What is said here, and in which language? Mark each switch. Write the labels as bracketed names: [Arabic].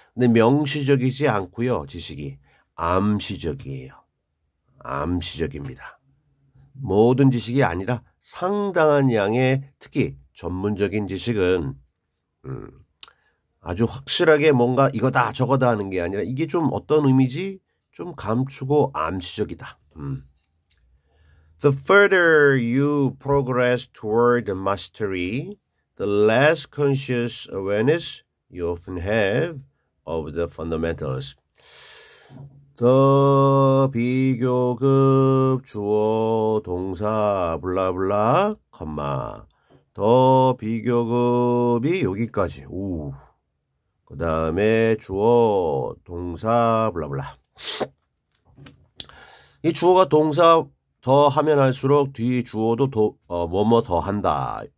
[Korean] 근데 명시적이지 않고요. 지식이 암시적이에요. 암시적입니다. 모든 지식이 아니라 상당한 양의 특히 전문적인 지식은 아주 확실하게 뭔가 이거다 저거다 하는 게 아니라 이게 좀 어떤 의미지 좀 감추고 암시적이다. [English] The further you progress toward mastery, the less conscious awareness you often have of the fundamentals. [Korean] 더 비교급 주어 동사 블라블라 컴마 더 비교급이 여기까지 그 다음에 주어 동사 블라블라 이 주어가 동사 더 하면 할수록 뒤 주어도 뭐뭐 더 한다.